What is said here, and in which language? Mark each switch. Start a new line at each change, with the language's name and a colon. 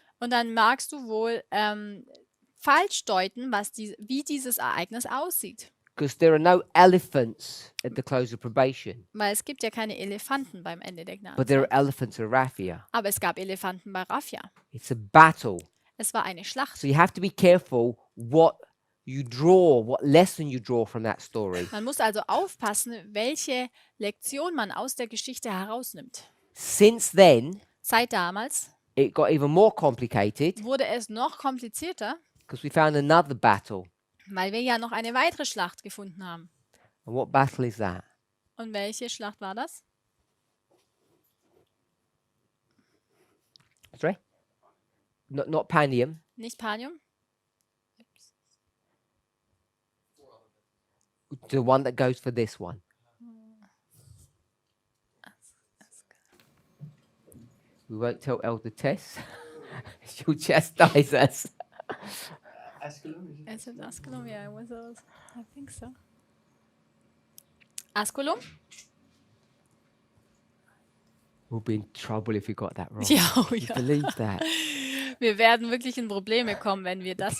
German: und dann magst du wohl falsch deuten, wie dieses Ereignis aussieht.
English: Because there are no elephants at the close of probation,
German: Weil es gibt ja keine Elefanten beim Ende der
English: but there are
German: Gnadenzeit.
English: elephants at Raffia.
German: Aber es gab Elefanten bei Raffia.
English: It's a battle.
German: Es war eine Schlacht.
English: So you have to be careful what lesson you draw from that story.
German: Man muss also aufpassen, welche Lektion man aus der Geschichte herausnimmt.
English: Since then,
German: Seit damals
English: it got even more complicated
German: wurde es noch komplizierter,
English: because we found another battle.
German: Weil wir ja noch eine weitere Schlacht gefunden haben.
English: And what battle is that?
German: Und welche Schlacht war das?
English: Sorry? Not Panium.
German: Nicht Panium?
English: The one that goes for this one. We won't tell Elder Tess. She'll chastise us. Asculum, is it? Is it Asculum? Yeah, it was those. I think so. Asculum? We'll be in trouble if we got that wrong.
German: Ja, oh
English: Can you
German: ja.
English: believe that?
German: Wir werden wirklich in Probleme kommen, wenn wir das